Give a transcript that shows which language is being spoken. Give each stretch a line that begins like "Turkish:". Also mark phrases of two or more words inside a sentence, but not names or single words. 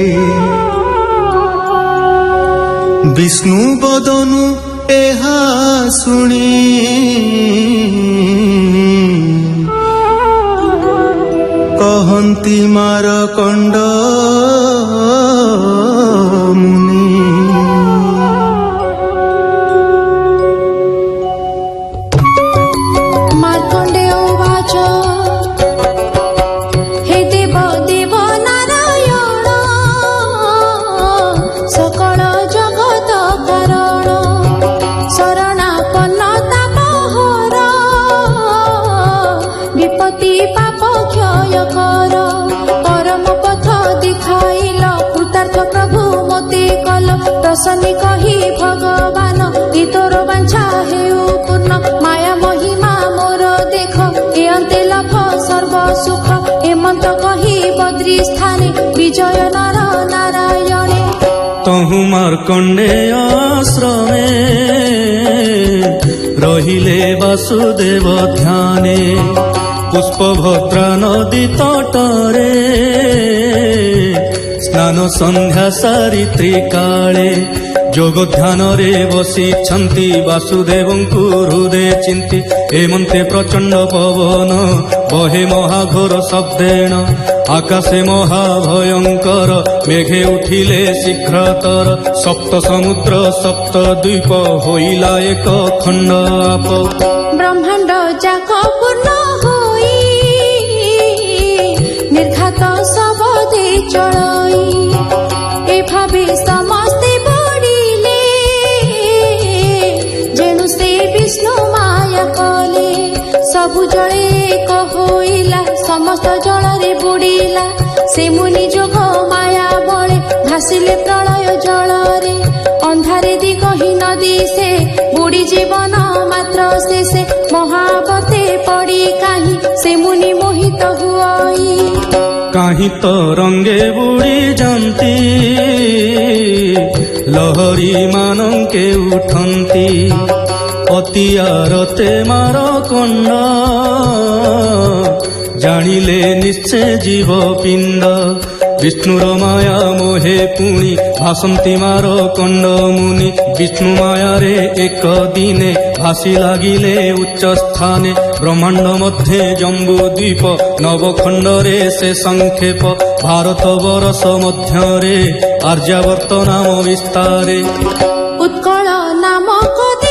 Odia: ବିଷ୍ଣୁ ବଦନୁ ଏହା ସୁନୀ କହନ୍ତି ମାରକଣ୍ଡ ମୁନି।
Sanskrit: मार्कण्डेय उवाच
Odia: ହେ ଦେବ ଦେବ ନାରାୟଣ ସକଳ ଜଗତ କାରଣ ଶରଣାପନ୍ନ ତାପହର ବିପତ୍ତି ପାପ କ୍ଷୟ କର। ପରମ ପଥ ଦିଖାଇଲ କୃତାର୍ଥ ପ୍ରଭୁ ମତେ କଲ। ପ୍ରସନ୍ନୀ କହୀ ଭଗବାନ ଈ ତୋର ବାଞ୍ଛା ହେଉ ପୂର୍ଣ୍ଣ। ମାୟା ମହିମା ମୋର ଦେଖ ଏ ଅନ୍ତେ ଲାଭ ସର୍ବ ସୁଖ। ହେମନ୍ତ କହୀ ବଦ୍ରୀ ସ୍ଥାନେ ବିଜୟ ନର ନାରାୟଣେ। ତହୁ ମାର୍କଣ୍ଡେୟ ଆଶ୍ରମେ ରହିଲେ ବାସୁଦେବ ଧ୍ୟାନେ। ପୁଷ୍ପଭଦ୍ରା ନଦୀ ତଟରେ ସ୍ନାନ ସନ୍ଧ୍ୟା ସାରିତ୍ରୀ କାଳେ। ଜୋଗ ଧ୍ୟାନ ରେ ବସିଛନ୍ତି ବାସୁଦେବଙ୍କୁ ହୃଦୟ ଚିନ୍ତି। ହେମନ୍ତେ ପ୍ରଚଣ୍ଡ ପବନ ବହେ ମହାଘୋର ଶବ୍ଦେନ। ଆକାଶେ ମହାଭୟଙ୍କର ମେଘେ ଉଠିଲେ ଶୀଘ୍ରତର। ସପ୍ତ ସମୁଦ୍ର ସପ୍ତ ଦ୍ୱୀପ ହୋଇଲା ଏକ ଖଣ୍ଡ ଆପ। ବ୍ରହ୍ମାଣ୍ଡ ଜାକ ପୂର୍ଣ୍ଣ ହୋଇ ନିର୍ଘାତ ସବଦେ ଚଳଇ। ଏ ଭାବେ ସମସ୍ତେ ବଡ଼ିଲେ ଜେଣୁ ସେ ବିଷ୍ଣୁ ମାୟା କଲେ। ସବୁ ଜଳେ ଏକ ହୋଇଲା ସମସ୍ତ ଜଳରେ ବୁଡ଼ିଲା। ସେ ମୁନି ଜୋଗ ମାୟା ବଳେ ଭାସିଲେ ପ୍ରଳୟ ଜଳରେ। ଅନ୍ଧାରେ ଦିଗହୀନ ଦିଶେ ବୁଡ଼ୀ ଜୀବନ ମାତ୍ର ଶେଷେ। ମହାବତେ ପଡ଼ୀ କାହି ସେ ମୁନି ମୋହିତ ହୁଇ। କାହି ତରଙ୍ଗେ ବୁଡ଼ୀ ଜାତୀ ଲହରୀ ମାନଙ୍କେ ଉଠନ୍ତୀ। ଅତି ଆରତେ ମାରକଣ୍ଡ ଜାନିଲେ ନିଶ୍ଚୟ ଜୀବ ପିଣ୍ଡ। ବିଷ୍ଣୁର ମାୟା ମୋହେ ପୁଣୀ ଭାସନ୍ତୀ ମାରକଣ୍ଡ ମୁନି। ବିଷ୍ଣୁ ମାୟା ରେ ଏକ ଦିନେ ଭାସୀ ଲାଗିଲେ ଉଚ୍ଚ ସ୍ଥାନେ। ବ୍ରହ୍ମାଣ୍ଡ ମଧ୍ୟେ ଜମ୍ବୁ ଦ୍ୱୀପ ନବଖଣ୍ଡ ରେ ସେ ସଂକ୍ଷେପ। ଭାରତ ବର୍ଷ ମଧ୍ୟ ରେ ଆର୍ଯ୍ୟାବର୍ତ୍ତ ନାମ ବିସ୍ତାରେ। ଉତ୍କଳ ନାମକ